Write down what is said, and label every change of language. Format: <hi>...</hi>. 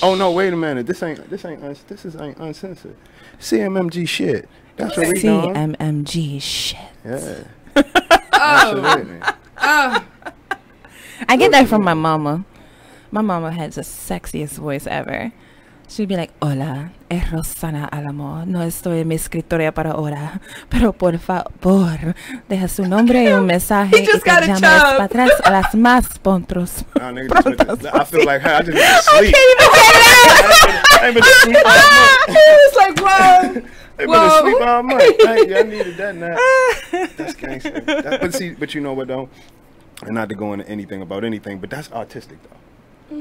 <en>Oh no, wait a minute. This ain't uncensored. CMMG shit. That's what we doing. CMMG shit. Yeah. Absolutely. I get that from my mama. My mama has the sexiest voice ever. She'd be like,</en> <es>hola, es Rosana Alamo. No estoy en mi escritorio para ahora. Pero por favor, deja su nombre y un mensaje y te llames para atrás a las más prontos.</es> <en>I feel like her. I just need to sleep. I ain't been asleep all month. He was like, whoa. I've been asleep all month. I needed that now. That's gangster. But you know what, though? And not to go into anything about anything, but that's artistic, though.</en>